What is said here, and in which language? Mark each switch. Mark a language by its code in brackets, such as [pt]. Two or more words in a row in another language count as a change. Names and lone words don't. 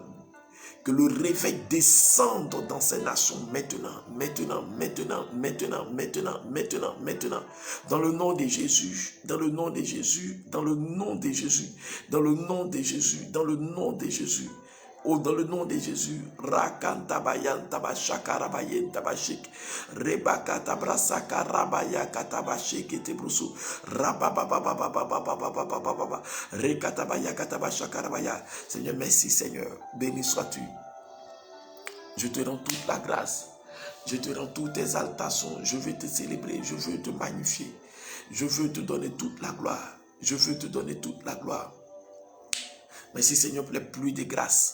[fr] Que le réveil descende dans ces nations maintenant. Dans le nom de Jésus, dans le nom de Jésus, dans le nom de Jésus, dans le nom de Jésus, dans le nom de Jésus. Oh, dans le nom de Jésus, Rakantabayan Tabashakarabayen Tabashik, Rebakatabrasaka Rabaya Katabashik et Tebrusu, Rabababababababababababa, Rekatabaya Katabashakarabaya. Seigneur, merci Seigneur, béni sois-tu. Je te rends toute la grâce, je te rends toutes tes exaltations, je veux te célébrer, je veux te magnifier, je veux te donner toute la gloire, je veux te donner toute la gloire. Merci Seigneur pour les pluies de grâce.